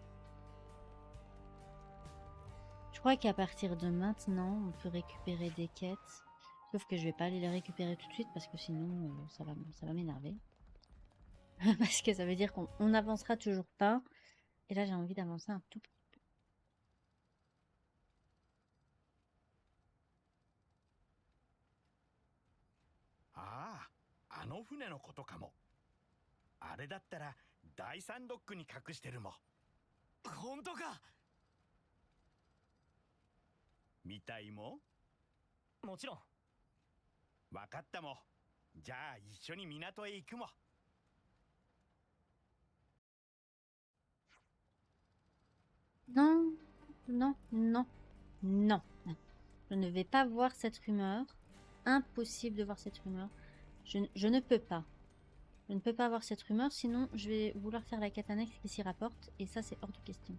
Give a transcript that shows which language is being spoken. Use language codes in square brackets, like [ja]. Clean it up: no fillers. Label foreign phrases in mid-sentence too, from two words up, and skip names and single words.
[fr] Je crois qu'à partir de maintenant, on peut récupérer des quêtes. Sauf que je vais pas aller les récupérer tout de suite parce que sinon, ça va m'énerver. Parce que ça veut dire qu'on n'avancera toujours pas. Et là, j'ai envie d'avancer un tout petit peu. [ja] ああ、あの船のことかも。あれだったら第三ドックに隠してるも。本当か。見たいも。もちろん。わかったも。じゃあ一緒に港へ行くも。 [fr] Non, non, non, non. Je ne vais pas voir cette rumeur. Impossible de voir cette rumeur. Je ne peux pas. Je ne peux pas avoir cette rumeur, sinon je vais vouloir faire la quête annexe qui s'y rapporte, et ça c'est hors de question.